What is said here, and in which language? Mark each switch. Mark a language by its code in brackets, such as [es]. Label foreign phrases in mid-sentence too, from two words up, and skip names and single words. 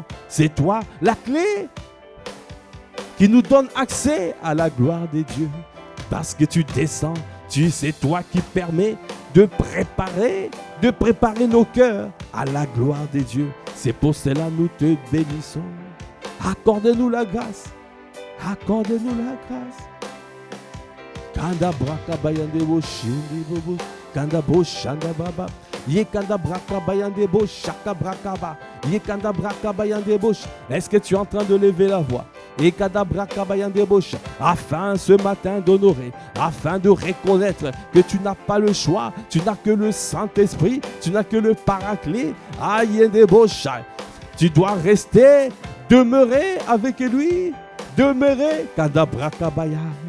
[fr] C'est toi la clé qui nous donne accès à la gloire de Dieu. Parce que tu descends. C'est toi qui permets de préparer nos cœurs à la gloire de Dieu. C'est pour cela que nous te bénissons. Accorde-nous la grâce. Accorde-nous la grâce. Kanda braka bayande bo shindi bobo. Kanda bo shanda baba. Ye kanda braka bayande bo shaka braka ba. Ye kanda braka bayande bo. Est-ce que tu es en train de lever la voix? Et kanda braka bayande bo. Afin ce matin d'honorer, afin de reconnaître que tu n'as pas le choix, tu n'as que le Saint-Esprit, tu n'as que le Paraclet. Ayende bo. Tu dois rester, demeurer avec lui, demeurer kanda braka bayande.